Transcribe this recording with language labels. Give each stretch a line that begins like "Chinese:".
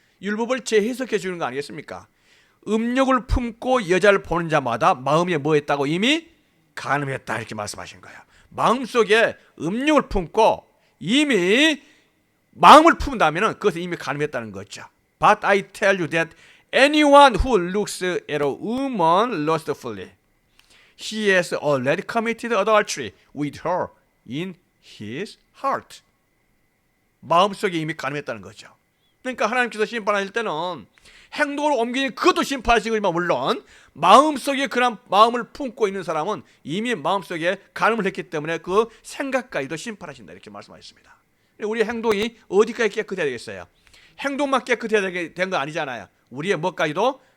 Korean: 율법을 재해석해 주는 거 아니겠습니까? 음욕을 품고 여자를 보는 자마다 마음에 뭐 했다고? 이미 간음했다 이렇게 말씀하신 거야. 마음속에 음욕을 품고 이미 마음을 품다면은 그것은 이미 간음했다는 거죠.
English: But I tell you that anyone who looks at a woman lustfully, he has already committed adultery with her in his heart.
Korean: 마음속에 이미 간음했다는 거죠. 그러니까 하나님께서 심판하실 때는 행동으로 옮기는 그것도 심판하시지만 물론 마음속에 그런 마음을 품고 있는 사람은 이미 마음속에 간음을 했기 때문에 그 생각까지도 심판하신다 이렇게 말씀하셨습니다. 우리의 행동이 어디까지 깨끗해야 되겠어요? 행동만 깨끗해야 된 거 아니잖아요. 우리의 뭐까지도